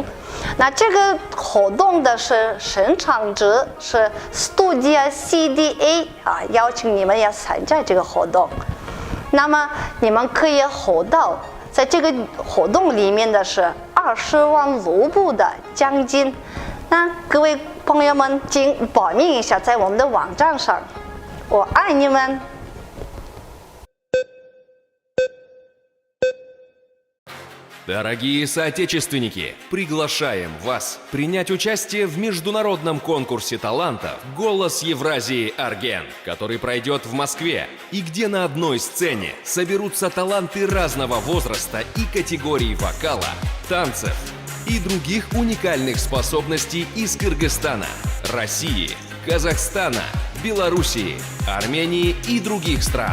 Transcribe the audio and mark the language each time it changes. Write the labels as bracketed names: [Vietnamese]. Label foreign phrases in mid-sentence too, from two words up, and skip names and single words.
[Chinese] 那这个活动的生产者是 Studio CDA 邀请你们要参加这个活动。那么你们可以获到在这个活动里面的是20万卢布的奖金。那各位朋友们，请报名一下，在我们的网站上。我爱你们。 [Russian] Дорогие соотечественники, приглашаем вас принять участие в международном конкурсе талантов «Голос Евразии Арген», который пройдет в Москве, и где на одной сцене соберутся таланты разного возраста и категорий вокала, танцев и других уникальных способностей из Кыргызстана, России, Казахстана, Белоруссии, Армении и других стран.